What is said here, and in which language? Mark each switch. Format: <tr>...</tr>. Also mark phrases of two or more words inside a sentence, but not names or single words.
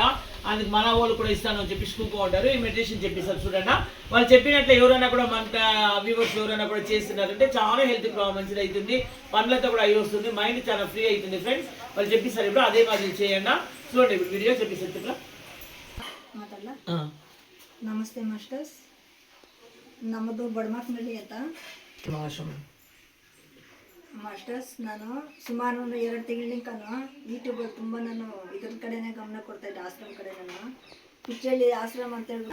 <te>అందుకు మన వాళ్ళు కూడా ఇస్తాను అని చెప్పి చూపుతూ ఉంటారు. ఈ మెడిటేషన్ చెప్పిస్తారు చూడండి. వాళ్ళు చెప్పినట్లు ఎవరైనా కూడా మన వ్యూవర్స్ ఎవరైనా కూడా చేస్తున్నారంటే చాలా హెల్త్ మంచిది అవుతుంది, పనులతో కూడా అయ్యి వస్తుంది, మైండ్ చాలా ఫ్రీ అవుతుంది ఫ్రెండ్స్. వాళ్ళు చెప్పిస్తారు ఇప్పుడు అదే మాదిరి చేయండి. చూడండి ఇప్పుడు వీడియో చెప్పిస్తారు చెప్పలా.</te> <kn>ನಮಸ್ತೆ ಮಾಸ್ಟರ್ಸ್, ನಮ್ಮದು ಬಡಮಾಕ್ನಳ್ಳಿ ಅಂತ ಮಾಸ್ಟರ್ಸ್. ನಾನು ಸುಮಾರು 2 ತಿಂಗಳಿಂದ ಯೂಟ್ಯೂಬಲ್ಲಿ ತುಂಬ ನಾನು ಇದ್ರ ಕಡೆನೇ ಗಮನ ಕೊಡ್ತಾ ಇದ್ದೆ, ಆಶ್ರಮ ಕಡೆ. ನಾನು ಪಿಚ್ಚಳ್ಳಿ ಆಶ್ರಮ ಅಂತ ಹೇಳಿ</kn>